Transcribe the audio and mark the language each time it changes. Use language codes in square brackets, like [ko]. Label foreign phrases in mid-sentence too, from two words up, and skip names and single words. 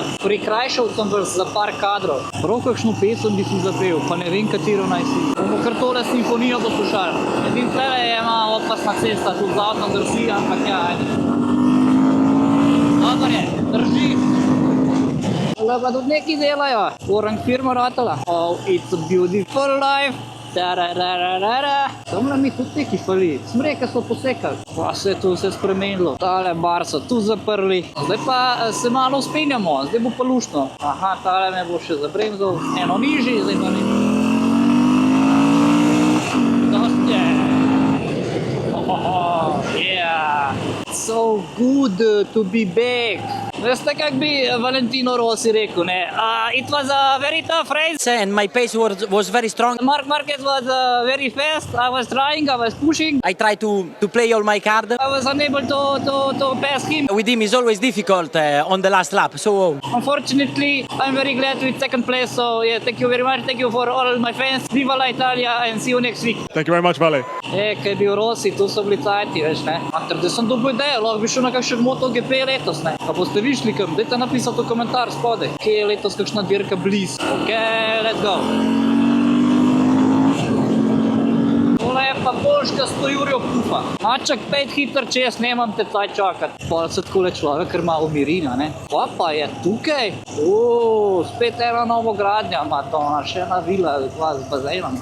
[sl] Prikrajšal sem vas za par kadrov. Prav kakšno pesem bi si zapel, pa ne vem, katero naj si. Bomo kar tole simfonijo poslušali. Edin tlele je malo opasna cesta, tudi z avtom drži, ampak ja, ajde. Dobar je, drži. Pa tudi neki delajo. Orang firma ratala. [en] Oh, it's a beautiful life. [sl] Tamle mi tudi neki fali. Smreke so posekali. Pa se je tu vse spremenilo. Tale bar so tu zaprli. Zdaj pa se malo uspenjamo. Zdaj bo pa luštno. Aha, tale me bo še zabremzal. Eno nižji, zdaj pa ni. Dost je. [en] Yeah. So good to be back. [sl] Veste, kak bi Valentino Rossi rekel, ne? [en] It was a very tough race. And my pace was very strong. Marc Marquez was very fast. I was trying, I was pushing. I tried to play all my card. I was unable to pass him. With him is always difficult on the last lap. So unfortunately, I'm very glad with second place. So yeah, thank you very much. Thank you for all my fans. Viva la Italia and see you next week. Thank you very much, Vale. [sl] Kaj je bil Rossi, tu so bili cajti, veš, ne? Da sem dobil idejo, lahko bi šel na kakšen MotoGP letos, ne? Pa boste višli kam, dajte napisati v komentar spodaj, kje je letos kakšna dirka bliz. [en] Ok, let's go. [sl] Tole je pa božka 100 jurjev pufa. Maček, pejt hiter čez, nemam te taj čakati. Pa se takole človek kar malo umirina, ne? Pa je tukaj. Spet ena novogradnja, ima to ona še ena vila z bazenom.